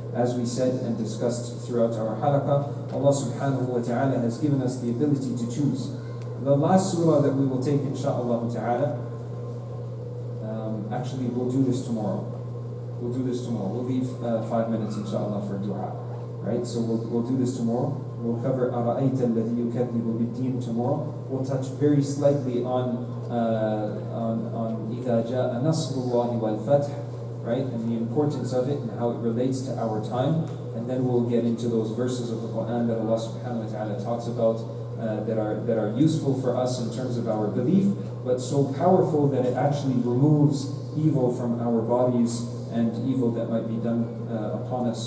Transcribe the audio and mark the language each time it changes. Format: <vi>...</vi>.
<en>As we said and discussed throughout our halaqah, Allah subhanahu wa ta'ala has given us the ability to choose. The last surah that we will take insha'Allah ta'ala, actually we'll do this tomorrow. We'll do this tomorrow. We'll leave 5 minutes insha'Allah for dua. Right? So we'll do this tomorrow. We'll cover</en> <ar>أَرَأَيْتَ الَّذِي يُكَذِّبُ بِالدِّينِ</ar> <en>tomorrow. We'll touch very slightly on</en> <ar>إِذَا جَاءَ نَصْرُ اللَّهِ وَالْفَتْحِ,</ar> <en>right? And the importance of it and how it relates to our time. And then we'll get into those verses of the Quran that Allah subhanahu wa ta'ala talks about that are useful for us in terms of our belief, but so powerful that it actually removes evil from our bodies and evil that might be done upon us.</en>